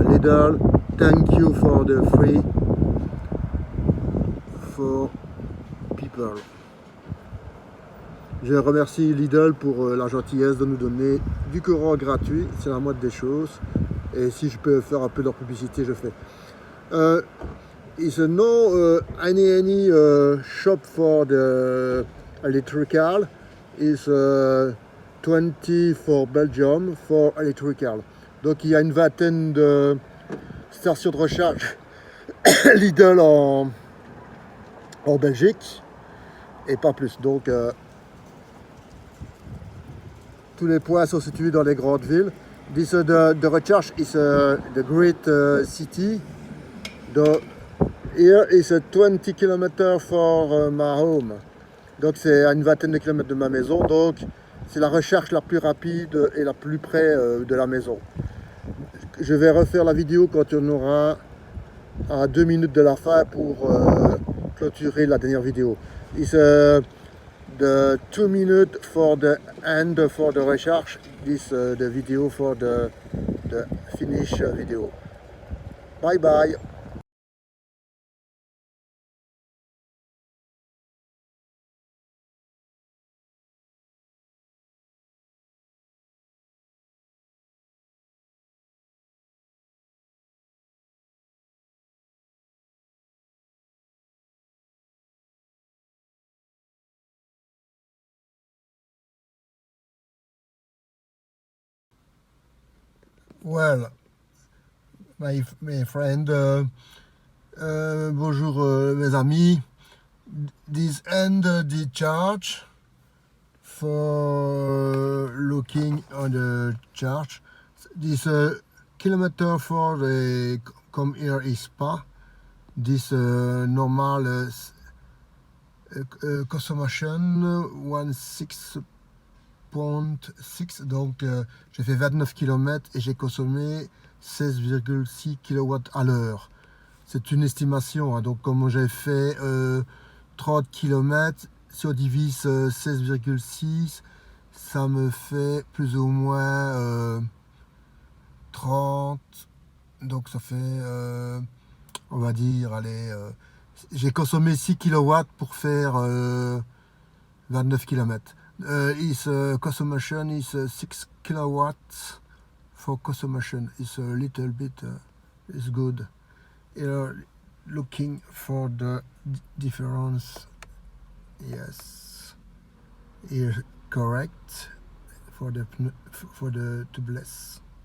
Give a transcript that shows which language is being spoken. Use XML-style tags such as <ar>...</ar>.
<en>Lidl, thank you for the free for people.</en> <fr>Je remercie Lidl pour la gentillesse de nous donner du courant gratuit, c'est la moindre des choses. Et si je peux faire un peu de leur publicité, je fais.</fr> <en>Is no any shop for the electrical. Is 20 for Belgium for electrical.</en> <fr>Donc il y a une vingtaine de stations de recharge Lidl en Belgique et pas plus. Donc tous les points sont situés dans les grandes villes.</fr> <en>This the recharge is the great city. Here is 20 km for my home.</en> <fr>Donc c'est à une vingtaine de kilomètres de ma maison. Donc c'est la recharge la plus rapide et la plus près de la maison. Je vais refaire la vidéo quand on aura à 2 minutes de la fin pour clôturer la dernière vidéo.</fr> <en>It's the 2 minutes for the end for the recharge. This the video for the finish video. Bye bye. Well, my friend,</en> <fr>bonjour mes amis.</fr> <en>This end the charge for looking on the charge. This kilometer for the come here is Spa. This normal</en> <fr>consommation 16.6, donc j'ai fait 29 km et j'ai consommé 16,6 kW à l'heure. C'est une estimation, hein, donc comme j'ai fait 30 km, si on divise 16,6, ça me fait plus ou moins 30, donc ça fait, on va dire, allez, j'ai consommé 6 kW pour faire 29 km.</fr> <en>His consumption is 6 kilowatts for consumption. It's a little bit, it's good. looking for the difference. Yes, here correct for the tubeless.</en>